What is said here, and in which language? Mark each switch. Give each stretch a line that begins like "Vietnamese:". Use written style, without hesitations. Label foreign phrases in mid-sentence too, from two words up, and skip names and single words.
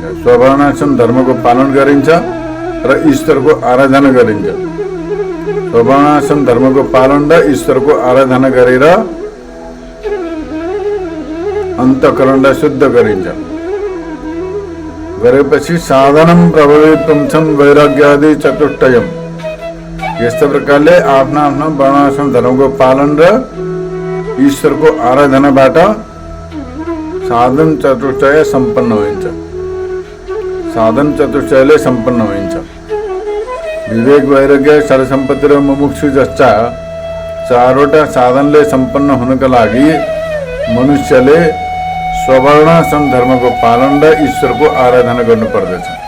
Nepali: सवर्णाश्रम धर्मको पालन गरिन्छ र ईश्वरको आराधना गरिन्छ। सवर्णाश्रम धर्मको पालन र ईश्वरको आराधना गरेर अन्तःकरणलाई शुद्ध गरिन्छ।
Sanskrit: गरेपछि साधनं प्रभवेत् पुंसं वैराग्यादि चतुष्टयम्।
Nepali: यस्तो प्रकारले आफ्ना आफ्ना वर्णाश्रम धर्मको पालन र ईश्वरको आराधनाबाट साधन चतुष्टय सम्पन्न हुन्छ। साधन चतुष्टयले सम्पन्न हुन्छ। विवेक, वैराग्य, षड्सम्पत्ति र मुमुक्षु जस्ता चारवटा साधनले सम्पन्न हुनका लागि मनुष्यले सवर्णाश्रम धर्मको पालन र ईश्वरको आराधना गर्नु पर्दछ।